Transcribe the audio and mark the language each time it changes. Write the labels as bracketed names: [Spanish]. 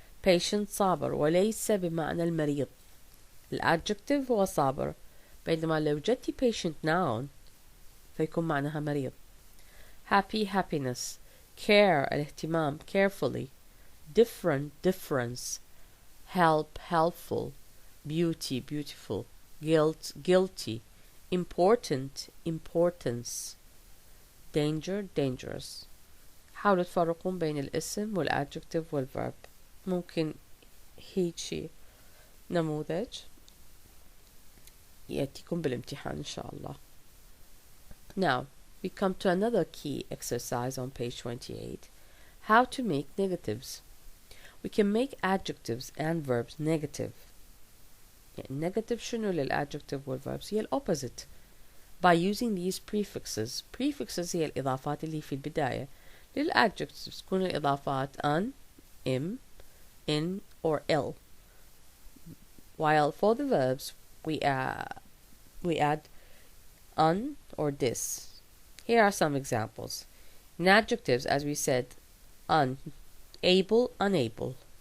[Arabic] Patient صابر وليس بمعنى المريض. الادجكتيف هو صابر، بينما لو جدتي [English] patient noun [Arabic] فيكون معناها مريض. [English] Happy, happiness. Care, [Arabic] الاهتمام, [English] carefully. Different, difference. Help, helpful. Beauty, beautiful. Guilt, guilty. Important, importance. Danger, dangerous. [Arabic] حاولوا تفرقون بين الاسم والadjective والverb. ممكن هيجي نموذج يأتيكم بالامتحان إن شاء الله. [English] Now, we come to another key exercise on page 28. How to make negatives. We can make adjectives and verbs negative. [Arabic] يعني negative شنو للadjective والverbs؟ هي [English] opposite. By using these prefixes. [Arabic] Prefixes هي الإضافات اللي في البداية. للadjectives تكون الإضافات [English] an, im, in, or il. While for the verbs we add un or this. Here are some examples. In adjectives, as we said, able, unable.